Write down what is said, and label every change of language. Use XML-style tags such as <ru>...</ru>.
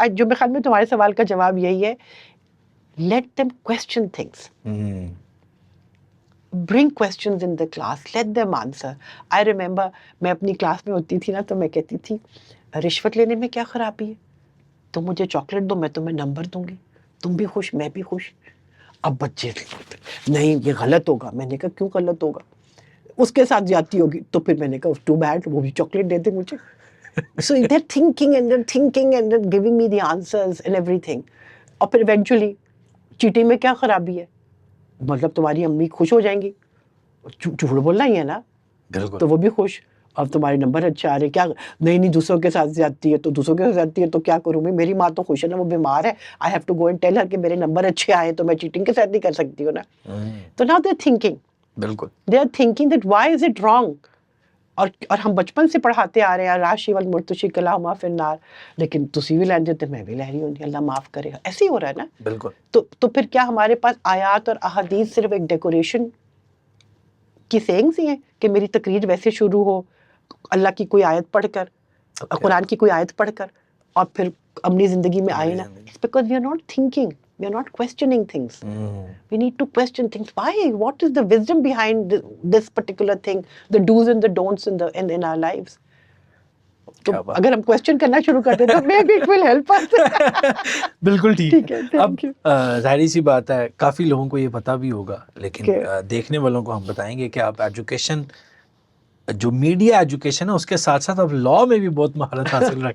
<ur>جو میرے خیال میں تمہارے سوال کا جواب یہی ہے،</ur> <en>let them question things. Bring questions in the class, let them answer. I remember</en> <ur>میں اپنی کلاس میں ہوتی تھی نا تو میں کہتی تھی رشوت لینے میں کیا خرابی ہے؟ تم مجھے چاکلیٹ دو، میں تمہیں نمبر دوں گی، تم بھی خوش میں بھی خوش. اب بچے نہیں یہ غلط ہوگا. میں نے کہا کیوں غلط ہوگا؟ اس کے ساتھ زیادتی ہوگی. تو پھر میں نے کہا</ur> <en>too bad,</en> <ur>وہ بھی چاکلیٹ دے دے مجھے.</ur> <en>So they're thinking and they're giving me the answers and everything.</en> <ur>اور پھر ایونچولی چیٹنگ میں کیا خرابی ہے؟ مطلب تمہاری امی خوش ہو جائیں گی، جھوٹ بولنا ہی ہے نا، تو وہ بھی خوش. اب تمہارے نمبر اچھے آ رہے، کیا نہیں دوسروں کے ساتھ زیادتی ہے، تو دوسروں کے ساتھ زیادتی ہے تو کیا کروں میں؟ میری ماں تو خوش ہے نا، وہ بیمار ہے.</ur> <en>I have to go and tell her</en> <ur>کہ میرے نمبر اچھے آئے تو میں چیٹنگ کے ساتھ نہیں کر سکتی ہوں نا.</ur> <en>تو now they are thinking,</en> <ur>بالکل</ur> <en>They are thinking that why is it wrong.</en> <ur>اور ہم بچپن سے پڑھاتے آ رہے ہیں</ur> <ar>راشی والمرتشی کلاہما فی النار،</ar> <ur>لیکن</ur> <pa>تسی بھی لہندے تو میں بھی لہ رہی ہوں،</pa> <ur>اللہ معاف کرے گا. ایسے ہی ہو رہا ہے نا. بالکل. تو پھر کیا ہمارے پاس آیات اور احادیث صرف ایک ڈیکوریشن کی سینگز ہی ہیں کہ میری تقریر ویسے شروع ہو اللہ کی کوئی آیت پڑھ کر، قرآن کی کوئی آیت پڑھ کر، اور پھر اپنی زندگی میں آئے نا؟</ur> <en>It's because we are not thinking, we are not questioning things. We need to question things. Why? What is the wisdom behind this particular thing? The do's and the don'ts in our lives.</en> <ur>تو اگر ہم question کرنا شروع کر دیں تو</ur> <en>maybe it will help us.</en> <ur>بالکل ٹھیک ہے. اب</ur> <en>Thank you.</en> <ur>ظاہری سی بات ہے کافی لوگوں کو یہ پتہ بھی ہوگا، لیکن دیکھنے والوں کو ہم بتائیں گے کہ آپ ایجوکیشن، جو میڈیا ایجوکیشن ہے اس کے ساتھ ساتھ اب لا میں بھی بہت مہارت حاصل رکھتے ہیں.</ur>